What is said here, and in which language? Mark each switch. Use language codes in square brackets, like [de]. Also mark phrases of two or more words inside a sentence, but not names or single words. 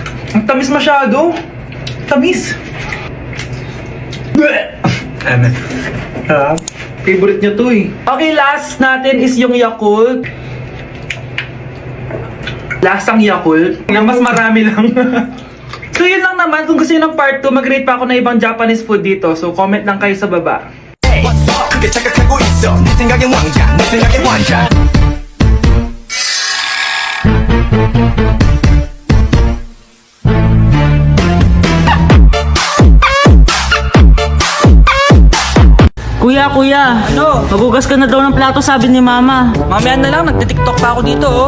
[tl] Ang tamis masyado. Tamis. Favorite niya to eh. Okay, last natin is yung Yakult. Lasang Yakult. Na mas marami lang. So yun lang naman. Kung gusto nyo ng part 2, mag-rate pa ako na ibang [en] Japanese food [tl] dito. So comment lang kayo sa baba. [ko] 크게 착각하고 있어 네 생각엔 왕자 내 생각엔 왕자 [tl] Kuya, Ano? magugas ka na daw ng plato, sabi ni Mama. Mamaya na lang, nagtitiktok pa ako dito oh.